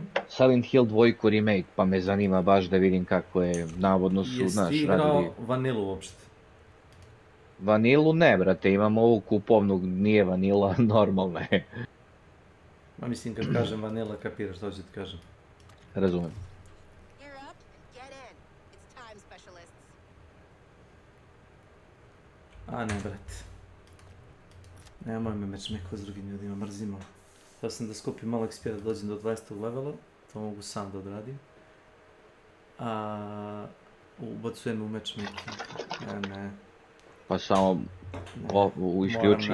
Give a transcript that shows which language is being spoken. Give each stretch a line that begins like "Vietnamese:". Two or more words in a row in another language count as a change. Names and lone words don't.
Serbian: Silent Hill 2 remake, pa me zanima baš da vidim kako je, navodno su, Jesi znaš, ti igrao radili... vanilu uopšte? Vanilu ne, brate, imamo ovu kupovnu, nije vanila, normalna je. Ma mislim kad kažem vanila kapiraš što ću ti kažem. Razumem.
English: Gear up and get in. It's time, specialists.
Serbian: A ne, brate. Nemoj me matchmakeo s drugim ljudima, mrzim malo. Htio sam da skupim malo XP da dođem do 20. levela, to mogu sam da odradim. A ubacujem u matchmaking. Ne. Pa samo isključi.